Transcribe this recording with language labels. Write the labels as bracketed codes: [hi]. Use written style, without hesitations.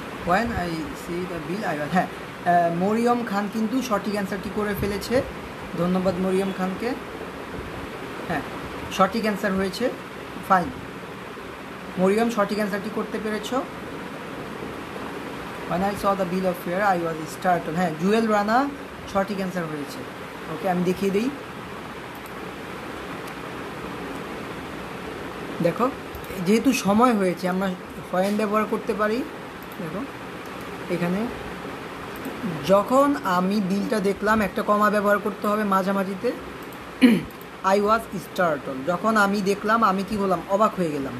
[en] When I see the bill I was, [bn] হ্যাঁ মরিয়ম খান কিন্তু সঠিক অ্যান্সারটি করে ফেলেছে, ধন্যবাদ মরিয়ম খানকে। হ্যাঁ সঠিক অ্যান্সার হয়েছে, ফাইন মরিয়ম সঠিক অ্যান্সারটি করতে পেরেছ। [en] When I saw the bill of fare I was startled, [bn] হ্যাঁ জুয়েল রানা সঠিক অ্যান্সার হয়েছে। ওকে আমি দেখিয়ে দিই, দেখো যেহেতু সময় হয়েছে আমরা ফয়েন ব্যবহার করতে পারি। দেখো এখানে যখন আমি বিলটা দেখলাম একটা কমা ব্যবহার করতে হবে মাঝামাঝিতে, [en] I was startled, [bn] যখন আমি দেখলাম আমি কি হলাম, অবাক হয়ে গেলাম।